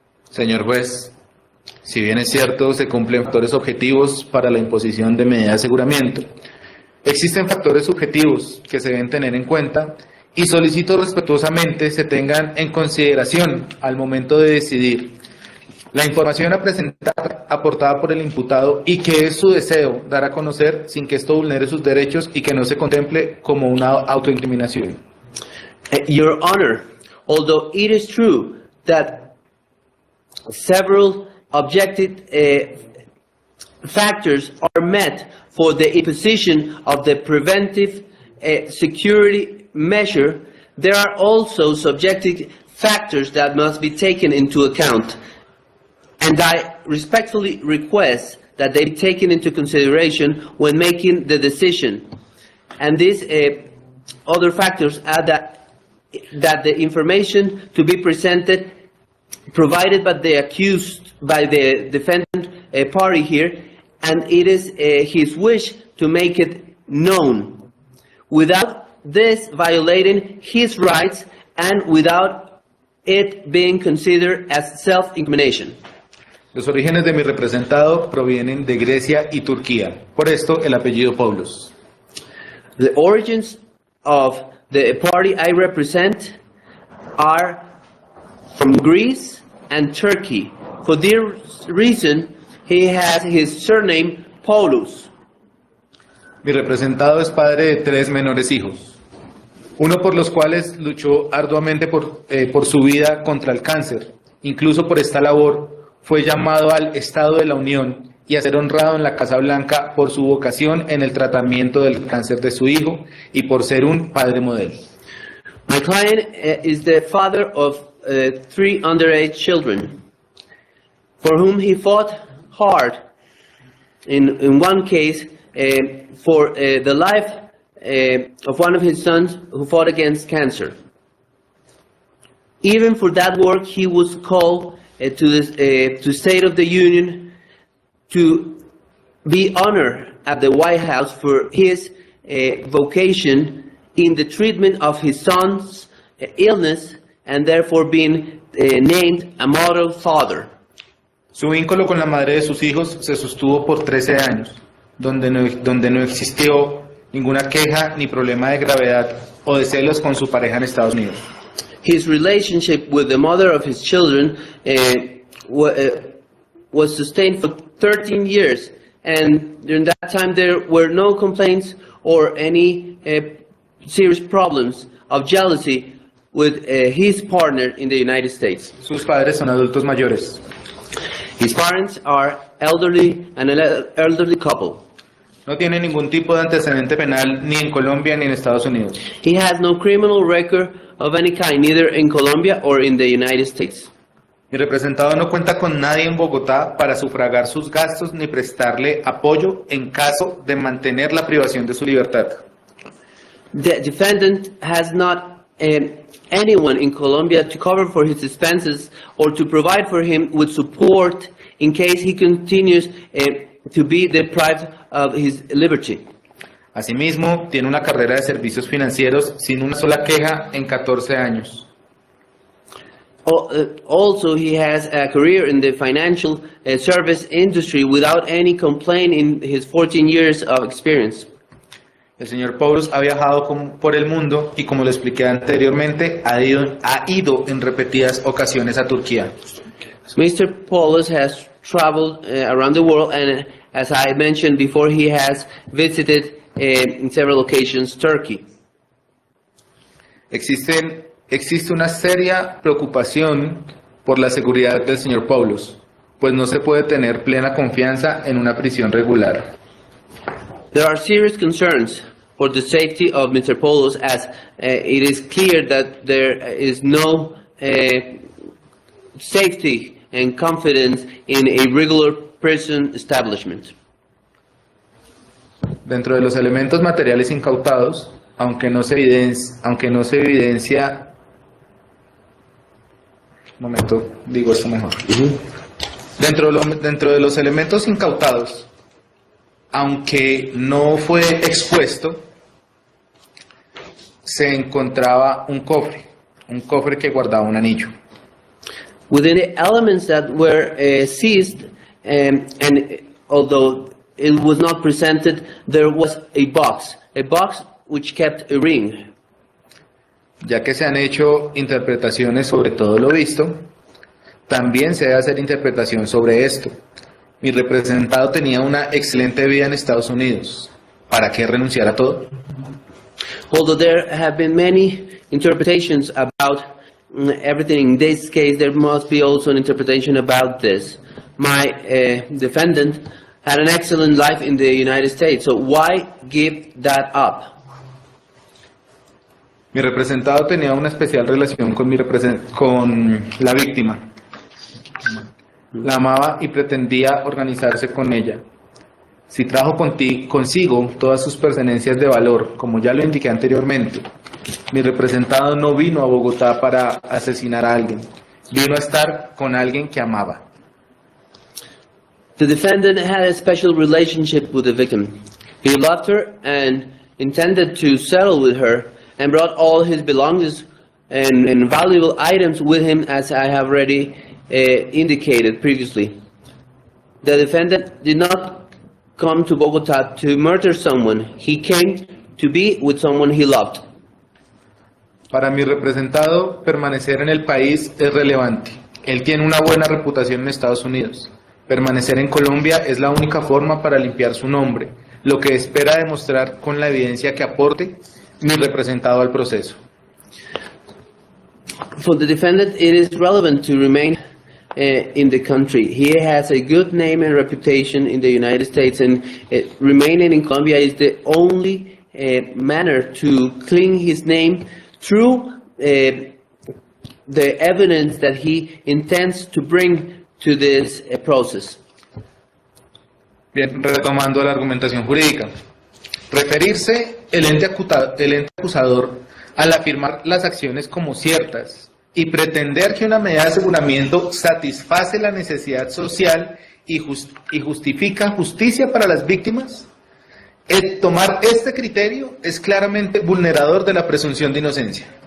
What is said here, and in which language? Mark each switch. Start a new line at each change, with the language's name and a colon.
Spanish: Señor juez, si bien es cierto, se cumplen factores objetivos para la imposición de medida de aseguramiento, existen factores subjetivos que se deben tener en cuenta y solicito respetuosamente se tengan en consideración al momento de decidir la información a presentar aportada por el imputado y que es su deseo dar a conocer sin que esto vulnere sus derechos y que no se contemple como una autoincriminación.
English: Your Honor, although it is true that several objective factors are met for the imposition of the preventive security measure, there are also subjective factors that must be taken into account. And I respectfully request that they be taken into consideration when making the decision. And these other factors are that the information to be presented, provided by the accused, by the defendant party here, and it is his wish to make it known, without this violating his rights and without it being considered as self-incrimination.
Spanish: Los orígenes de mi representado provienen de Grecia y Turquía. Por esto, el apellido Poulos.
English: The origins of the party I represent are from Greece and Turkey. For this reason, he has his surname Poulos.
Spanish: Mi representado es padre de 3 menores hijos, uno por los cuales luchó arduamente por su vida contra el cáncer. Incluso por esta labor fue llamado al Estado de la Unión y a ser honrado en la Casa Blanca por su vocación en el tratamiento del cáncer de su hijo y por ser un padre modelo.
English: My client is the father of 3 underage children, for whom he fought hard. In one case, for the life of one of his sons who fought against cancer. Even for that work, he was called to State of the Union to be honored at the White House for his vocation in the treatment of his son's illness, and therefore being named a model father.
Spanish: Su vínculo con la madre de sus hijos se sostuvo por 13 años, donde no existió ninguna queja ni problema de gravedad o de celos con su pareja en Estados Unidos.
English: His relationship with the mother of his children was sustained for 13 years, and during that time there were no complaints or any serious problems of jealousy with his partner in the United States.
Spanish: Sus padres son adultos mayores.
English: His parents are elderly, an elderly couple.
Spanish: No tiene ningún tipo de antecedente penal ni en Colombia ni en Estados Unidos.
English: He has no criminal record of any kind, neither in Colombia or in the United States.
Spanish: Mi representado no cuenta con nadie en Bogotá para sufragar sus gastos ni prestarle apoyo en caso de mantener la privación de su libertad.
English: The defendant has not anyone in Colombia to cover for his expenses or to provide for him with support in case he continues to be deprived of his liberty.
Spanish: Asimismo, tiene una carrera de servicios financieros sin una sola queja en 14 años.
English: Also, he has a career in the financial service industry without any complaint in his 14 years of experience.
Spanish: El señor Poulos ha viajado por el mundo y, como le expliqué anteriormente, ha ido en repetidas ocasiones a Turquía.
English: Mr. Poulos has traveled around the world, and as I mentioned before, he has visited in several occasions Turkey.
Spanish: Existe una seria preocupación por la seguridad del señor Poulos, pues no se puede tener plena confianza en una prisión regular.
English: There are serious concerns for the safety of Mr. Poulos, as it is clear that there is no safety and confidence in a regular prison establishment.
Spanish: Dentro de los elementos materiales incautados, aunque no se evidencia, un momento, digo esto mejor. Dentro de los elementos incautados, aunque no fue expuesto, se encontraba un cofre que guardaba un anillo.
English: Within the elements that were seized, and although it was not presented, there was a box which kept a ring.
Spanish: Ya que se han hecho interpretaciones sobre todo lo visto, también se debe hacer interpretación sobre esto. Mi representado tenía una excelente vida en Estados Unidos. ¿Para qué renunciar a todo?
English: Although there have been many interpretations about everything in this case, there must be also an interpretation about this. My defendant had an excellent life in the United States, so why give that up?
Spanish: Mi representado tenía una especial relación con la víctima. La amaba y pretendía organizarse con ella. Si trajo consigo todas sus pertenencias de valor, como ya lo indiqué anteriormente, mi representado no vino a Bogotá para asesinar a alguien, vino a estar con alguien que amaba.
English: The defendant had a special relationship with the victim. He loved her and intended to settle with her, and brought all his belongings and valuable items with him, as I have already indicated previously. The defendant did not come to Bogotá to murder someone. He came to be with someone he loved.
Spanish: Para mi representado, permanecer en el país es relevante. Él tiene una buena reputación en Estados Unidos. Permanecer en Colombia es la única forma para limpiar su nombre, lo que espera demostrar con la evidencia que aporte mi representado al proceso.
English: For the defendant, it is relevant to remain in the country. He has a good name and reputation in the United States, and remaining in Colombia is the only manner to clean his name through the evidence that he intends to bring to this process.
Spanish: Bien, retomando la argumentación jurídica. Referirse el ente acusador al afirmar las acciones como ciertas y pretender que una medida de aseguramiento satisface la necesidad social y justifica justicia para las víctimas, tomar este criterio es claramente vulnerador de la presunción de inocencia.